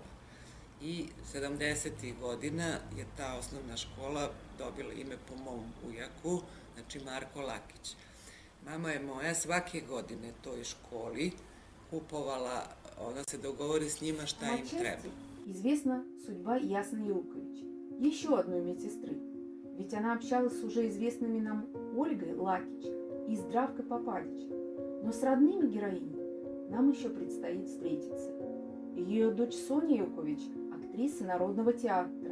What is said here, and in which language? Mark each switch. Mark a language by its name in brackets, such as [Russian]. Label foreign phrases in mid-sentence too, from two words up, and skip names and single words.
[Serbian] I 70. godina je ta osnovna škola dobila ime po mom ujaku, znači Marko Lakić. Mama je moja svake godine toj školi kupovala, ona se dogovori s njima šta im treba. [Russian] Известна судьба Ясны Яукович, еще одной медсестры, ведь она общалась с уже известными нам Ольгой Лакич и Здравкой Попадич. Но с родными героинями нам еще предстоит встретиться. Ее дочь Соня Яукович – актриса Народного театра.